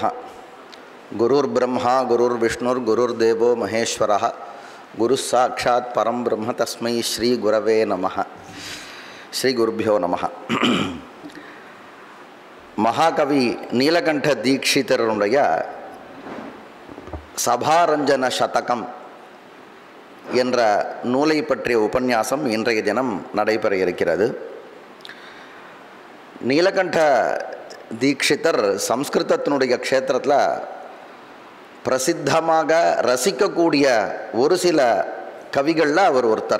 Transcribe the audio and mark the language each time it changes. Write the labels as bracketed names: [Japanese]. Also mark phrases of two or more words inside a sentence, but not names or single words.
[Sanskrit] गुरुर्ब्रह्मा गुरुर्विष्णुर् गुरुर्देवो महेश्वरः गुरुः साक्षात् परं ब्रह्म तस्मै श्री गुरवे नमः। श्री गुरुभ्यो नमः। [Tamil] மகாகவி நீலகண்ட தீட்சிதருடைய சபாரஞ்சன சதகம் என்ற நூலை பற்றிய உபன்யாசம் இன்றைய தினம் நடைபெற இருக்கிறது. நீலகண்ட தீட்சிதர் சம்ஸ்கிருதத்தினுடைய க்ஷேத்திரத்தில் பிரசித்தமாக ரசிக்கக்கூடிய ஒரு சில கவிகளில் அவர் ஒருத்தர்.